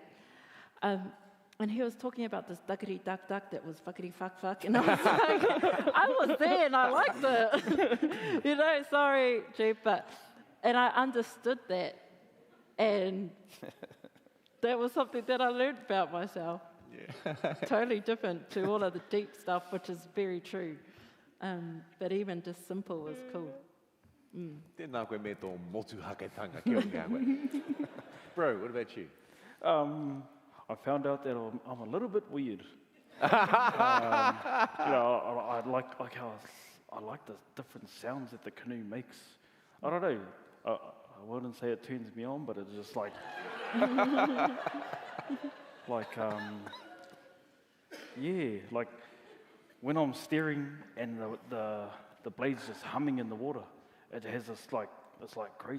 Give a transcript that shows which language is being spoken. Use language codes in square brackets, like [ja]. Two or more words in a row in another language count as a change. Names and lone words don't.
[en] And he was talking about this duckity duck duck that was fuckity fuck fuck, and I was like, I was there and I liked it. Sorry chief, and I understood that, and that was something that I learned about myself. Yeah. Totally different to all of the deep stuff, which is very true. But even just simple was cool. [mi] Tēnā koe me tō motu haketanga kia ora ngā koe. [en] Bro, what about you? I found out that I'm a little bit weird. I like the different sounds that the canoe makes. I don't know. I wouldn't say it turns me on, but it's just like, like when I'm steering and the blade's just humming in the water, it has this it's like crazy.